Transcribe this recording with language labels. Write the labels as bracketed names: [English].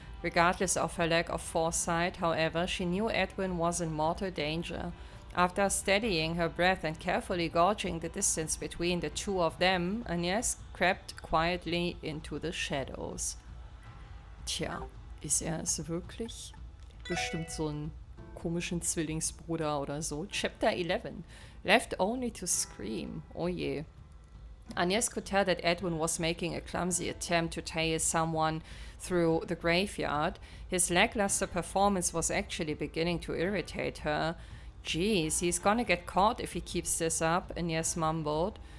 [English] Regardless of her lack of foresight, however, she knew Edwin was in mortal danger. After steadying her breath and carefully gauging the distance between the two of them, Agnès crept quietly into the shadows. [German] Tja, ist er es wirklich? Bestimmt so ein komischen Zwillingsbruder oder so. [English] Chapter 11. Left only to scream. [German] Oh je. [English] Agnès could tell that Edwin was making a clumsy attempt to tase someone through the graveyard. His lackluster performance was actually beginning to irritate her. "Geez, he's gonna get caught if he keeps this up," Agnès mumbled.